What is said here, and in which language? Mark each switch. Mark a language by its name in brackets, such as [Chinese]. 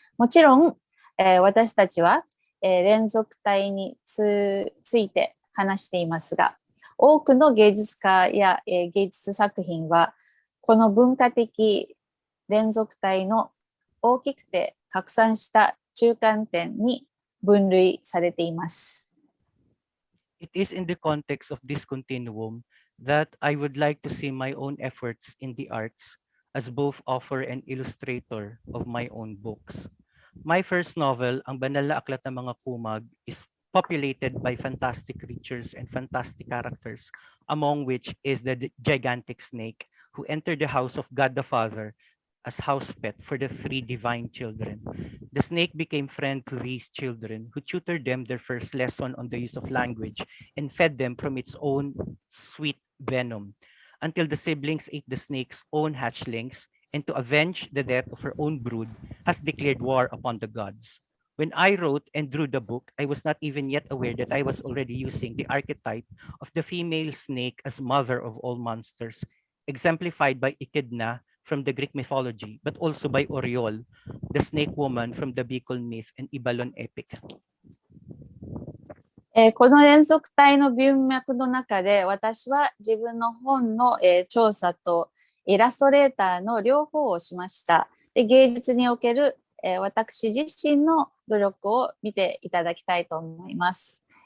[Japanese] もちろん私たちは連続体について話していますが、多くの芸術家や芸術作品はこの文化的連続体の大きくて拡散した中間点に分類されています。 [English] It is in the context of this continuum that I would like to see my own efforts in the arts as both author and illustrator of my own books. My first novel, Ang Banal na Aklat ng Mga Kumag, is populated by fantastic creatures and fantastic characters, among which is the gigantic snake who entered the house of God the Father as house pet for the 3 divine children. The snake became friend to these children, who tutored them their first lesson on the use of language and fed them from its own sweet venom, until the siblings ate the snake's own hatchlings, and to avenge the death of her own brood, has declared war upon the gods. When I wrote and drew the book, I was not even yet aware that I was already using the archetype of the female snake as mother of all monsters, exemplified by Echidna from the Greek mythology, but also by Oriol, the snake woman from the Bicol myth and Ibalon epic. [Japanese] この連続体の文脈の中で、私は自分の本の調査とイラストレーターの両方をしました。で、芸術における私自身の努力を見ていただきたいと思います。